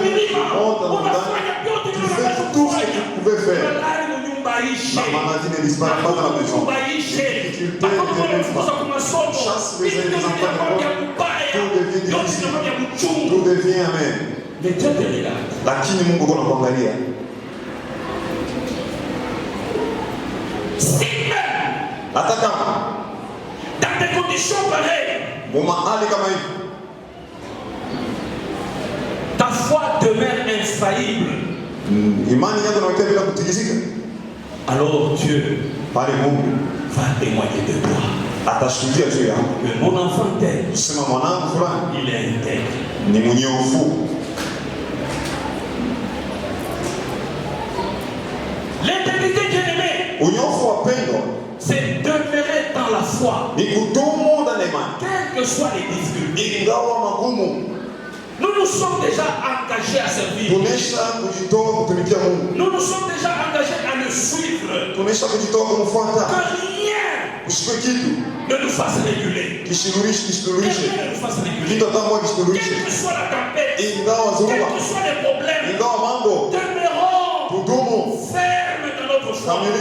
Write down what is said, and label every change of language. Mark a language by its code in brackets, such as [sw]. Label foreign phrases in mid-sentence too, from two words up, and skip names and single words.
[fr] tout ce que tu pouvais faire. La maladie ne disparaît pas dans la maison. Chasse les enfants. Tout devient amen. Mais Dieu te regarde. [sw] Lakini Mungu kuna kuangalia. [fr] Si même [sw] hata kama [fr] dans des conditions pareilles, [sw] mahali kama hivi, [fr] ta foi demeure infaillible. [sw] Imani yako inakuwa bila kutikisika. [fr] Alors Dieu va témoigner de toi. [sw] Atashuhudia juu yako. [fr] Mon enfant tel. [sw] Sema mwanangu fulani. [fr] Il est intègre. [sw] Ni mnyofu. [fr] L'intégrité bien-aimée. [sw] Unyofu wapendwa. [fr] C'est demeurer dans la foi. [sw] Ni kudumu ndani ya imani. [fr] Quelles que soient les difficultés. [sw] Ingawa magumu. [fr] Nous sommes déjà engagés à servir. Nous nous sommes déjà engagés à le suivre. Que rien ne nous fasse réguler. Que rien ne nous fasse réguler. Quelle que soit la tempête, quels que soient les problèmes, demeurons fermes dans notre foi.